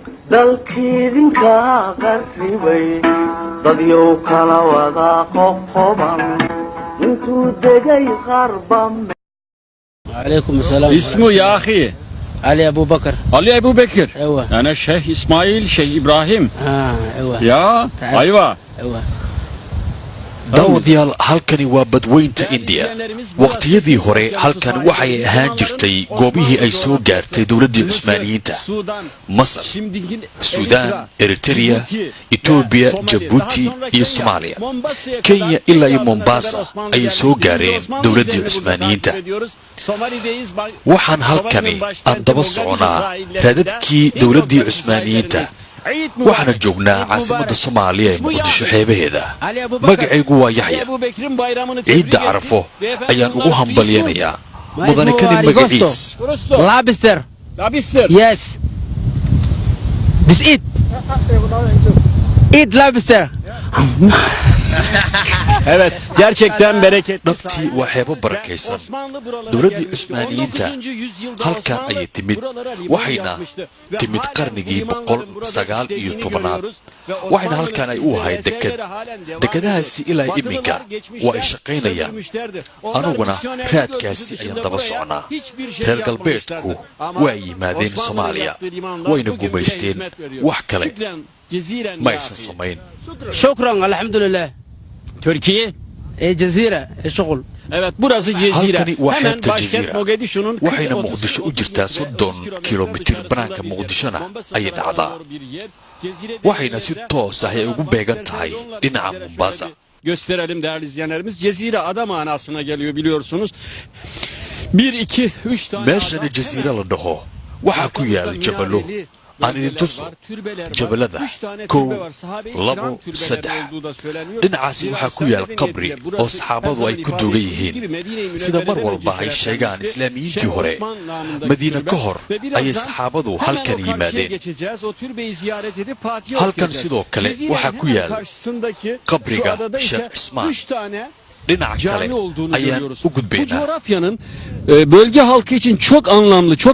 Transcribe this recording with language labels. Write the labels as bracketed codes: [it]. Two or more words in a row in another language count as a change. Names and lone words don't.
[so] dalkiidinka qarribay dadyow kala wada qoqoban intuu degay qarba. [ar] عليكم السلام. اسمه يا أخي علي أبو بكر. علي أبو بكر. أيوة. أنا الشيخ إسماعيل شيخ إبراهيم. أيوة. يا أيوة. أيوة. [so] daawadayaal halkani waa badweynta India. waqtiyadii hore halkan waxay ahaan jirtay goobihii ay soo gaartay dawladda Cusmaaniyiinta. Masar, Suudaan, Eritrea, Ethiopia, Djibouti iyo Soomaaliya. Kenya ilaa iyo Mombasa ay soo gaareen dawladda Cusmaaniyiinta. waxaan halkani aan daba soconaa raadadkii dawladda Cusmaaniyiinta. waxaan joognaa caasimadda Soomaaliya ee Muqdisho xeebaheeda. magacaygu waa Yaxya. ciidda Carafo ayaan ugu hambalyeeyaa mudane kani magaciis [en] Lobster. Yes. This eat lobster. [tr] Evet, gerçekten bereketli. [so] dhabtii waa xeebo barakaysan. dawladda Cusmaaniyiinta halkan ayay timid waxayna timid qarnigii 119aad. waxayna halkan ay u ahayd deked. dekadahaasi ilaa iminka waa ay shaqaynayaan. anuguna raadkaasi ayaan daba soconaa. reer galbeedku waa yimaadeen Soomaaliya wayna gumaysteen wax kale ma aysan samayn. [ar] شكرا الحمد لله. Türkiye. جزيرة شغل. [tr] Evet, burası Cezire. [so] halkani waa [tr] Hemen [so] xeebta [tr] başkent [so] Jazeera. [tr] Mogadishu'nun [so] waxayna Muqdisho u jirtaa 30 kilomitir banaanka Muqdishona ayay dhacdaa. waxayna si toos ah ay ugu beegan tahay dhinaca Mombasa. [tr] Gösterelim değerli izleyenlerimiz. Cezire ada manasına geliyor biliyorsunuz. 1, 2, 3 tane [so] meeshani Jazeera la dhaho waxaa ku yaal jabalo. aan idin tuso jabalada 1, 2, 3. dhinacaasi waxaa ku yaal qabri oo saxaabadu ay ku duugan yihiin. sida mar walba ay sheegaan islaamiyiintii hore Madiina ka hor ayay saxaabadu halkan yimaadeen. halkan sidoo kale waxaa ku yaal qabriga Sheekh Cismaan. dhinaca kale ayaan u gudbaynaa. [tr] Bu coğrafyanın bölge halkı için çok anlamlı, çok